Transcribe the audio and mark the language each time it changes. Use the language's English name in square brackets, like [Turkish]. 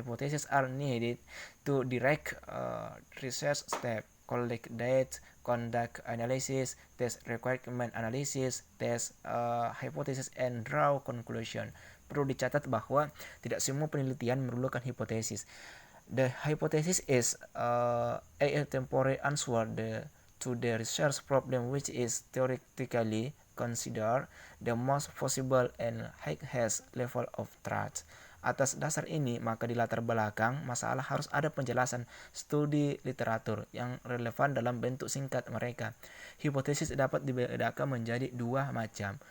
[English] Hypotheses are needed to direct research step, collect data, conduct analysis, test requirement analysis, test hypothesis, and draw conclusion. [Indonesian] Perlu dicatat bahwa tidak semua penelitian memerlukan hipotesis. [English] The hypothesis is a temporary answer to the research problem which is theoretically considered the most possible and highest level of truth. [Indonesian] Atas dasar ini, maka di latar belakang masalah harus ada penjelasan studi literatur yang relevan dalam bentuk singkat mereka. Hipotesis dapat dibedakan menjadi dua macam.